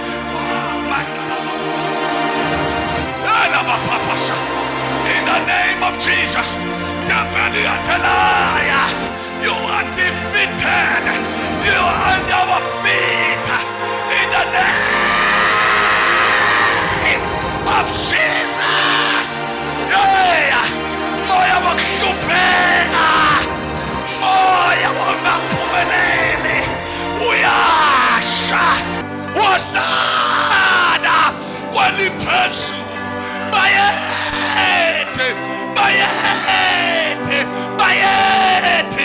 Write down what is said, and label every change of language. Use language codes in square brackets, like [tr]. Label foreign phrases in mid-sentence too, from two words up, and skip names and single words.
[en] In the name of Jesus, devil, you are a liar. You are defeated. You are under our feet. In the name of Jesus. Yeah. Moya wakupena. Moya wanapumeneni. Uyasha. Hozana. Kwalipensu. [ss] Bayete. Bayete. Bayete.